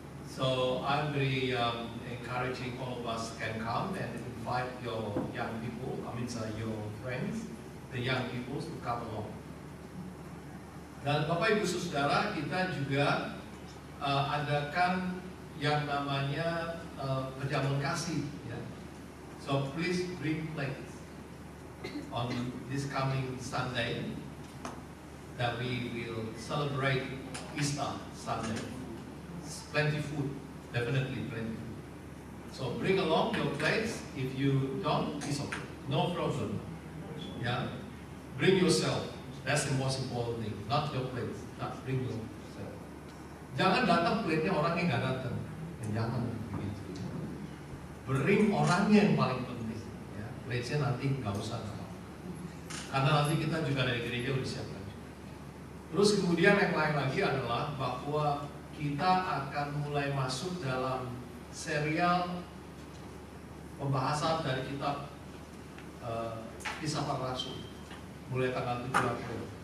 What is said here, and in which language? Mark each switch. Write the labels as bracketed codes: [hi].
[en] So I'm very encouraging all of us can come and invite your young people, your friends, the young people to come along. [id] Dan Bapak Ibu Saudara, kita juga adakan yang namanya perjamuan kasih. Ya. [en] So please bring plates on this coming Sunday that we will celebrate Easter Sunday. Plenty food, definitely plenty food. So bring along your plates. If you don't, it's okay, no problem. Yeah, bring yourself. That's the most important thing. Not your plates, not bring yourself. [id] Jangan datang plate-nya orang yang nggak datang. Jangan begitu. Bring orangnya yang paling penting. Ya, plate-nya nanti nggak usah apa. Karena nanti kita juga dari gereja udah siapkan. Terus kemudian yang lain lagi adalah bahwa kita akan mulai masuk dalam serial pembahasan dari kitab Kisah Para Rasul mulai tanggal 7 April.